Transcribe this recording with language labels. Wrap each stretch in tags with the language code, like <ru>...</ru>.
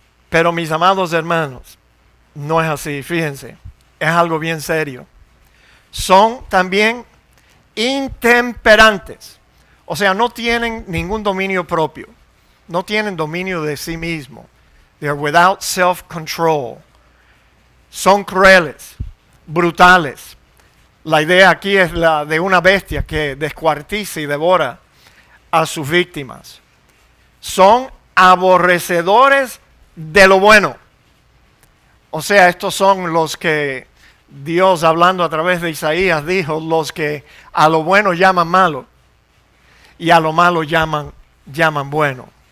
<es>Pero mis amados hermanos, no es así, fíjense, es algo bien serio. Son también intemperantes, o sea, no tienen ningún dominio propio, no tienen dominio de sí mismo.</es> <en>They are without self-control.</en> <es>Son crueles, brutales. La idea aquí es la de una bestia que descuartiza y devora a sus víctimas. Son aborrecedores de lo bueno. O sea, estos son los que Dios, hablando a través de Isaías, dijo, los que a lo bueno llaman malo y a lo malo llaman bueno.</es>